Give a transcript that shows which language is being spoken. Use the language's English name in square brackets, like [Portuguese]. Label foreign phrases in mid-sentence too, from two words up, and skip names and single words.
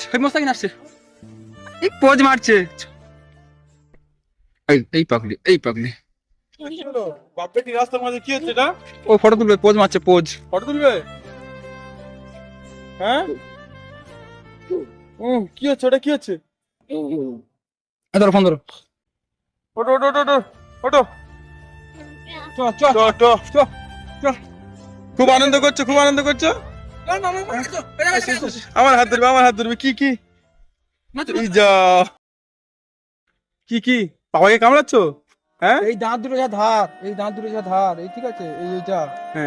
[Bangla] এই মোস্তাকিন আসছে, এই পোজ মারছে। এই এই পাগলি, এই পাগলি। বাপরে কি রাস্তার মাঝে কি হচ্ছে এটা? ও ফটো তুলবে, পোজ মারছে, পোজ। ফটো তুলবে? হ্যাঁ, ও কি হচ্ছে ওটা, কি হচ্ছে? ধরো ফোন ধরো। ওটো ওটো ওটো ওটো, চ চ চ চ। চ চ। খুব আনন্দ করছো, খুব আনন্দ করছো। আমার হাত ধরবে, আমার হাত ধরবে। কি কি এই যা, কি কি বাবাকে কামড়াচ্ছ? হ্যাঁ, এই দাঁত দুটো যা ধার, এই দাঁত দুটো যা ধার, এই ঠিক আছে, এই এইটা, হ্যাঁ,